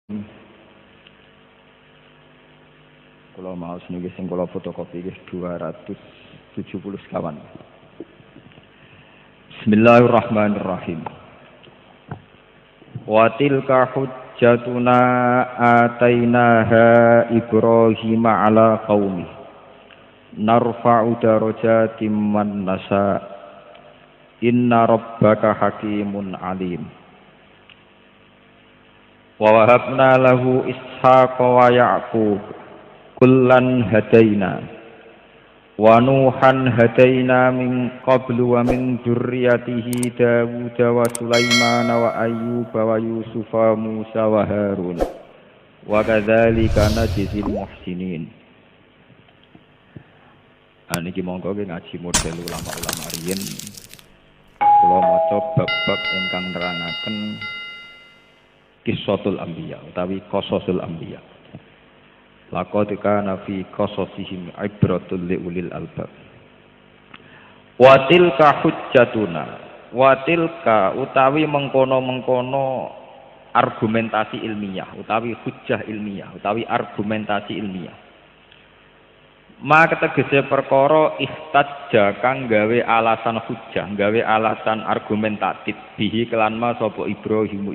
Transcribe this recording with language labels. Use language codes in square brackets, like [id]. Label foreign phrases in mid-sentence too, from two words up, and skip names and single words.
[jv] Kalau mau niki sing kula fotokopi nggih 270 sekawan. [ar] بسم الله الرحمن الرحيم. وتلك حجتنا آتيناها إبراهيم على قومه. نرفع درجات من نشاء. إن ربك حكيم عليم. ووهبنا له إسحاق ويعقوب. كلا هدينا ونوحا هدينا من قبل ومن ذريته داوود وسليمان وأيوب ويوسف وموسى وهارون وكذلك نجزي المحسنين. [jv] Niki monggo ngaji model ulama-ulama riyin. Kula maca bab-bab ingkang nerangaken [ar] قصة الأنبياء [jv] utawi [ar] قصص الأنبياء. لقد كان في قصصهم عبرة لأولي الألباب. وتلك حجتنا. وتلك [jv] utawi mengkono-mengkono [id] argumentasi ilmiah [jv] utawi [id] hujjah ilmiah [jv] utawi [id] argumentasi ilmiah. [jv] Maka tegese perkara ihtajja kang gawe alasan hujjah, gawe alasan argumentatif bihi kelan ma sapa Ibrahim.